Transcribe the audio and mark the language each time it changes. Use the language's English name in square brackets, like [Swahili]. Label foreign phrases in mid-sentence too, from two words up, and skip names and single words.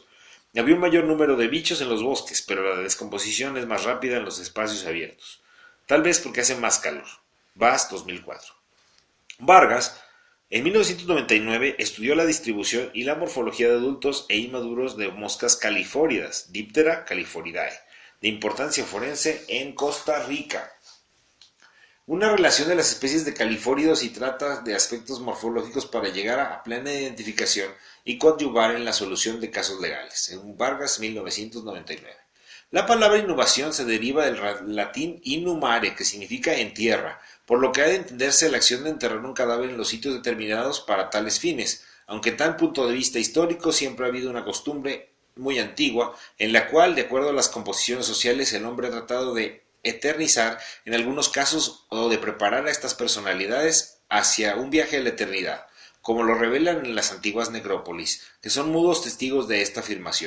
[Spanish] Había un mayor número de bichos en los bosques, pero la descomposición es más rápida en los espacios abiertos. Tal vez porque hace más calor. Bass, 2004. Vargas, en 1999, estudió la distribución y la morfología de adultos e inmaduros de moscas califóridas, Diptera califoridae, de importancia forense en Costa Rica. Una relación de las especies de califóridos y trata de aspectos morfológicos para llegar a plena identificación y coadyuvar en la solución de casos legales, según Vargas, 1999. La palabra inhumación se deriva del latín inhumare, que significa en tierra, por lo que ha de entenderse la acción de enterrar un cadáver en los sitios determinados para tales fines, aunque en tal punto de vista histórico siempre ha habido una costumbre muy antigua, en la cual, de acuerdo a las composiciones sociales, el hombre ha tratado de eternizar en algunos casos o de preparar a estas personalidades hacia un viaje a la eternidad, como lo revelan en las antiguas necrópolis, que son mudos testigos de esta afirmación.